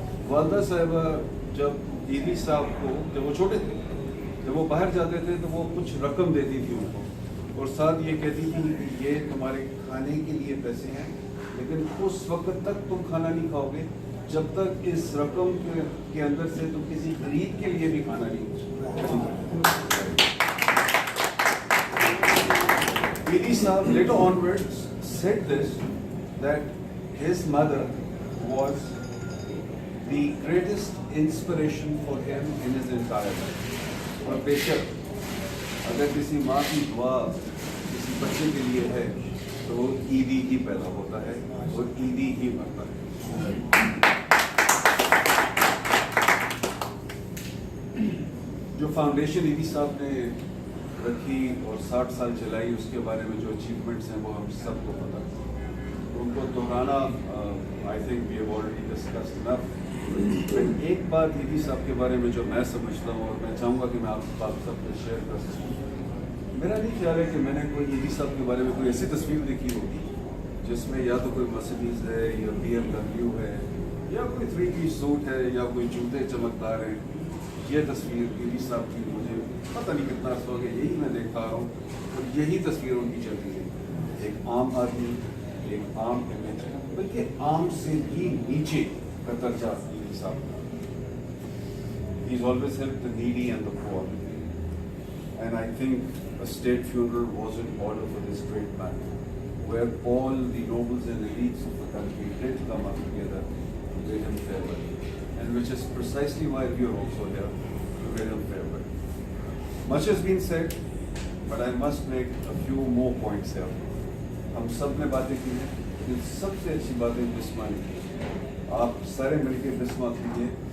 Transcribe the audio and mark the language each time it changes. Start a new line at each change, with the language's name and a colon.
Hindi: वालदा साहिबा जब ईदी साहब को जब वो छोटे थे, जब वो बाहर जाते थे तो वो कुछ रकम देती थी उनको और साथ ये कहती थी कि ये तुम्हारे खाने के लिए पैसे हैं लेकिन उस वक्त तक तुम खाना नहीं खाओगे जब तक इस रकम के अंदर से तुम किसी गरीब के लिए भी खाना नहीं खाओगे।
English: Edi Sahab later onwards said this, that his mother was the greatest inspiration for him in his entire life.
Hindi: और बेशक अगर किसी माँ की दुआ किसी बच्चे के लिए है तो वो ईदी ही पैदा होता है और ईदी ही मरता है। जो फाउंडेशन ईदी साहब ने रखी और 60 साल चलाई उसके बारे में जो अचीवमेंट्स हैं वो हम सबको पता है। उनको दोहराना
English: I think we have already discussed enough.
Hindi: एक बात ईदी साहब के बारे में जो मैं समझता हूँ और मैं चाहूँगा कि मैं आप सबसे शेयर कर सकूँ। मेरा नहीं ख्याल है कि मैंने कोई ईदी साहब के बारे में कोई ऐसी तस्वीर देखी होगी जिसमें या तो कोई मर्सिडीज़ है या BMW है या कोई 3-piece सूट है या कोई जूते चमकदार हैं। ये तस्वीर ईदी साहब की मुझे पता नहीं कितना अर्सा हो गया यही मैं देखता आ रहा हूँ और यही तस्वीर उनकी चल रही है। एक आम आदमी, एक आम इमेज, बल्कि आम से भी नीचे का दर्जा ईदी साहब।
English: He's always helped the needy and the poor, and I think a state funeral was in order for this great man, where all the nobles and elites of the country did come up together to bid him farewell, and which is precisely why we are also here to bid him farewell. Much has been said, but I must make a few more points here.
Hindi: हम सब ने बातें की हैं, लेकिन सबसे अच्छी बातें बिस्मा ने की। आप सारे मिलकर बिस्मा कीजिए।